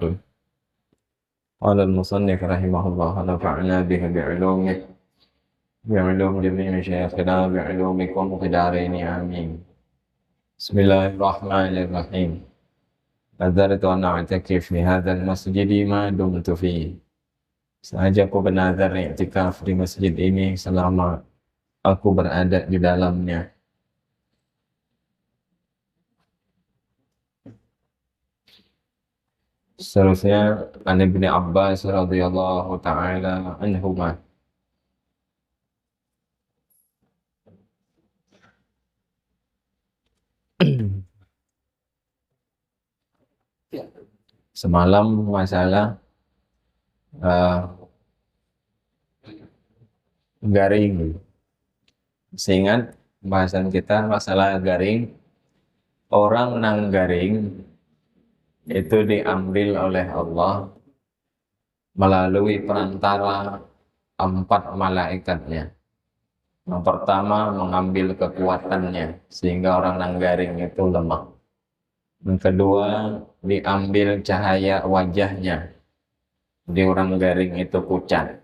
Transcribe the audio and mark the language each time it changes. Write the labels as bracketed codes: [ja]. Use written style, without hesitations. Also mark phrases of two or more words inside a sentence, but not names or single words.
[ar] قال المصنف رحمه الله: نفعنا به بعلوم جميع شيخنا بعلومكم في دارين آمين. بسم الله الرحمن الرحيم. نذرت أن أعتكف في هذا المسجد ما دمت فيه. [id] Sengaja aku bernazar i'tikaf di masjid ini selama aku berada di dalamnya. [ar] Seterusnya, عن ابن عباس رضي الله تعالى عنهما. [bjn] Semalam masalah garing. Seingat bahasan kita masalah garing. Orang nang garing itu diambil oleh Allah melalui perantara 4 malaikatnya. Yang pertama, mengambil kekuatannya sehingga orang nang garing itu lemah. Yang kedua, diambil cahaya wajahnya, di orang garing itu pucat.